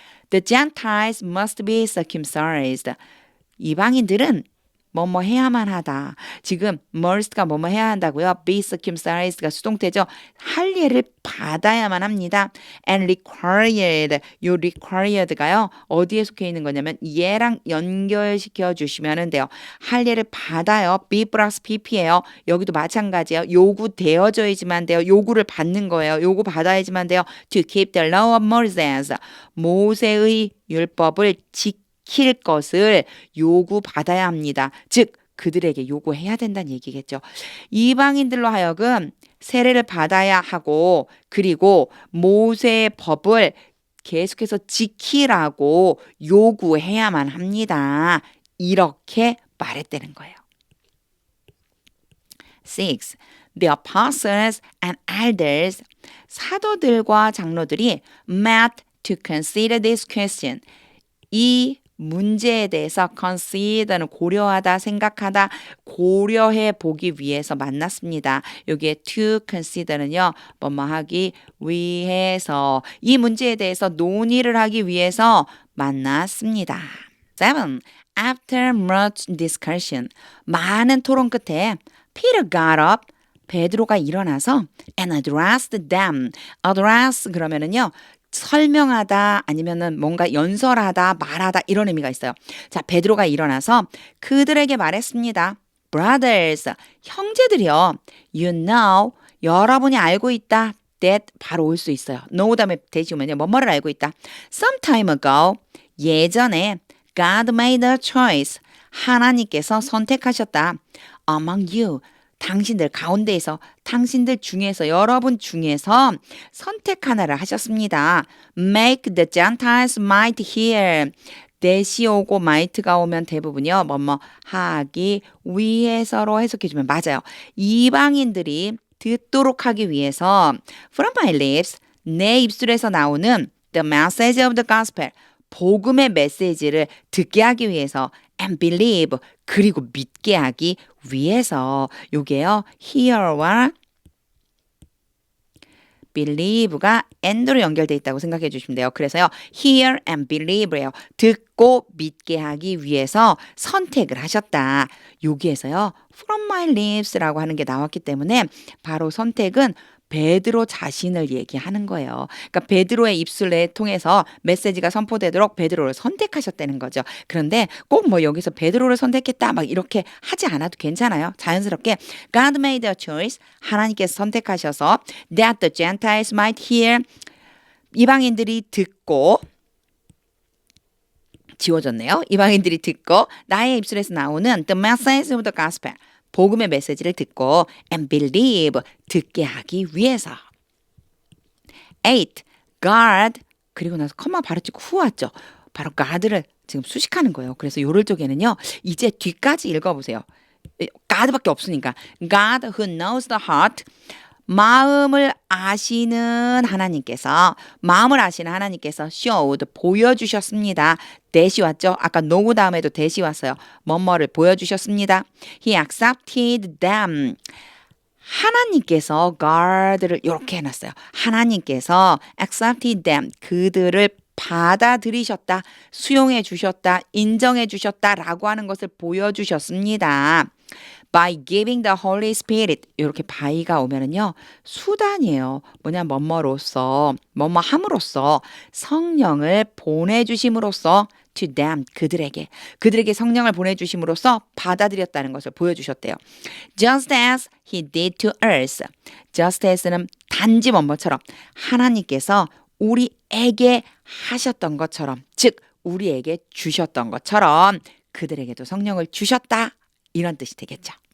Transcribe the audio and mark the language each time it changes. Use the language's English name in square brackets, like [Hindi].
[English] The Gentiles must be circumcised. [Korean] 이방인들은 뭐뭐 해야만 하다. 지금 must가 뭐뭐 해야 한다고요. be circumcised가 수동태죠. 할 예를 받아야만 합니다. and required. 요 required가요. 어디에 속해 있는 거냐면 얘랑 연결시켜 주시면 돼요. 할 예를 받아요. be 플러스 pp예요. 여기도 마찬가지예요. 요구되어져야지만 돼요. 요구를 받는 거예요. 요구 받아야지만 돼요. [English] to keep the law of Moses. [Korean] 모세의 율법을 지킬 것을 요구받아야 합니다. 즉 그들에게 요구해야 된다는 얘기겠죠. 이방인들로 하여금 세례를 받아야 하고 그리고 모세의 법을 계속해서 지키라고 요구해야만 합니다. 이렇게 말했다는 거예요. 6. [English] The apostles and elders [Korean] 사도들과 장로들이 [English] met to consider this question. [Korean] 이 문제에 대해서 consider는 고려하다, 생각하다, 고려해 보기 위해서 만났습니다. 여기에 to consider는요, 뭐뭐 하기 위해서 이 문제에 대해서 논의를 하기 위해서 만났습니다. 7. [English] After much discussion, [Korean] 많은 토론 끝에 [English] Peter got up, [Korean] 베드로가 일어나서 [English] and addressed them. [Korean] address 그러면은요. 설명하다 아니면은 뭔가 연설하다 말하다 이런 의미가 있어요. 자, 베드로가 일어나서 그들에게 말했습니다. Brothers, 형제들이요. [English] You know, [Korean] 여러분이 알고 있다. That 바로 올 수 있어요. know 다음에 대시 오면요. 뭐뭐를 알고 있다. [English] Some time ago, 예전에 God made a choice. [Korean] 하나님께서 선택하셨다. [English] Among you. [Korean] 당신들 가운데에서 당신들 중에서 여러분 중에서 선택 하나를 하셨습니다. [English] Make the Gentiles might hear. [Korean] 대시 오고 might가 오면 대부분요. 뭐뭐 하기 위해서로 해석해주면 맞아요. 이방인들이 듣도록 하기 위해서 [English] From my lips [Korean] 내 입술에서 나오는 [English] the message of the gospel [Korean] 복음의 메시지를 듣게 하기 위해서 [English] and believe [Korean] 그리고 믿게 하기 위해서 요게요. hear와 believe가 and로 연결돼 있다고 생각해 주시면 돼요. 그래서요. [English] hear and believe예요. [Korean] 듣고 믿게 하기 위해서 선택을 하셨다. 여기에서요. from my lips라고 하는 게 나왔기 때문에 바로 선택은 베드로 자신을 얘기하는 거예요. 그러니까 베드로의 입술을 통해서 메시지가 선포되도록 베드로를 선택하셨다는 거죠. 그런데 꼭 뭐 여기서 베드로를 선택했다 막 이렇게 하지 않아도 괜찮아요. 자연스럽게 [English] God made a choice. [Korean] 하나님께서 선택하셔서 [English] that the Gentiles might hear. [Korean] 이방인들이 듣고 지워졌네요. 이방인들이 듣고 나의 입술에서 나오는 [English] the message of the gospel. [Korean] 복음의 메시지를 듣고 [English] and believe [Korean] 듣게 하기 위해서. 8. guard 그리고 나서 컴마 바로 찍고 후 왔죠. 바로 guard를 지금 수식하는 거예요. 그래서 요럴 쪽에는요. 이제 뒤까지 읽어보세요. God밖에 없으니까. [English] God who knows the heart [Korean] 마음을 아시는 하나님께서 마음을 아시는 하나님께서 showed 보여주셨습니다. 대시 왔죠? 아까 know 다음에도 대시 왔어요. 뭐뭐를 보여주셨습니다. [English] He accepted them. [Korean] 하나님께서 guard를 이렇게 해놨어요. [English] 하나님께서 accepted them. [Korean] 그들을 받아들이셨다, 수용해 주셨다, 인정해 주셨다라고 하는 것을 보여주셨습니다. [English] By giving the Holy Spirit [Korean] 이렇게 by가 오면은요 수단이에요. 뭐냐 뭐뭐로서 뭐뭐 함으로써 성령을 보내주심으로써 to them, 그들에게 성령을 보내주심으로써 받아들였다는 것을 보여주셨대요. [English] Just as he did to us. [Korean] Just as는 단지 뭐뭐처럼 하나님께서 우리에게 하셨던 것처럼, 즉 우리에게 주셨던 것처럼 그들에게도 성령을 주셨다, 이런 뜻이 되겠죠.